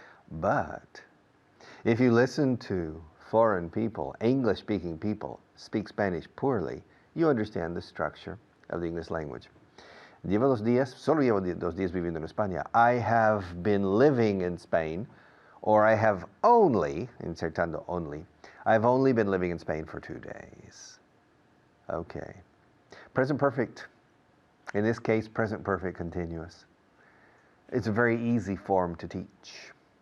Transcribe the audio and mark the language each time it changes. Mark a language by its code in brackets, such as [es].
[en] But if you listen to foreign people, English-speaking people, speak Spanish poorly, you understand the structure of the English language. [es] Llevo 2 días, solo llevo 2 días viviendo en España. [en] I have been living in Spain, or I have only, insertando only, I've only been living in Spain for 2 days. Okay. Present perfect. In this case, present perfect continuous. It's a very easy form to teach.